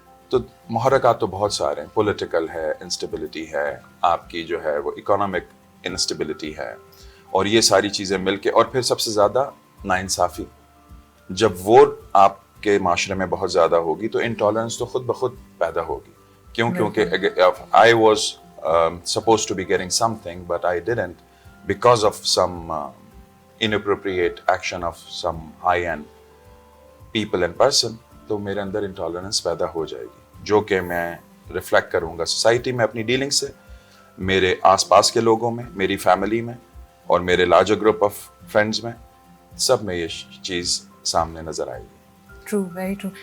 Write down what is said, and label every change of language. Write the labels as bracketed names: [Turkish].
[Urdu] تو محرکات تو بہت سارے ہیں. پولیٹیکل ہے، انسٹیبلٹی ہے، آپ کی جو ہے وہ اکنامک انسٹیبلٹی ہے، اور یہ ساری چیزیں مل کے، اور پھر سب سے زیادہ ناانصافی. جب وہ آپ کے معاشرے میں بہت زیادہ ہوگی تو انٹالرنس تو خود بخود پیدا ہوگی. کیوں؟ کیونکہ [English] I was supposed to be getting something but I didn't because of some inappropriate action of some high-end people and person. [Urdu] تو میرے اندر انٹالرنس پیدا ہو جائے گی، جو کہ میں ریفلیکٹ کروں گا سوسائٹی میں اپنی ڈیلنگ سے، میرے آس پاس کے لوگوں میں، میری فیملی میں، اور میرے لارجر گروپ آف فرینڈز میں، سب میں یہ چیز سامنے نظر آئے گی. [English] True, very true.